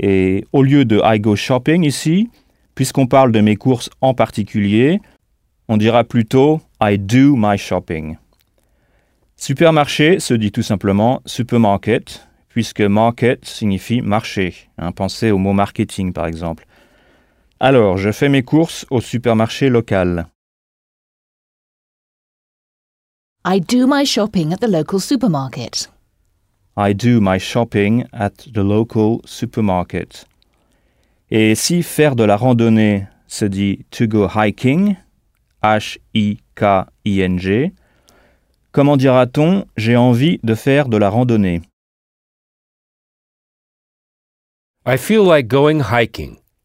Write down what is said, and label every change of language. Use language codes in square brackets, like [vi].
[fr] Et au lieu de « [en] I go shopping [fr] » ici, puisqu'on parle de mes courses en particulier, on dira plutôt « [en] I do my shopping ». [fr] Supermarché se dit tout simplement « supermarket », puisque « market » signifie « marché hein, ». Pensez au mot « marketing » par exemple. Alors, je fais mes courses au supermarché local. [en] I do my shopping at the local supermarket. I do my shopping at the local supermarket. [fr] Et si faire de la randonnée se dit [en] to go hiking, [fr] H-I-K-I-N-G, comment dira-t-on j'ai envie de faire de la randonnée? [en] I feel like going hiking.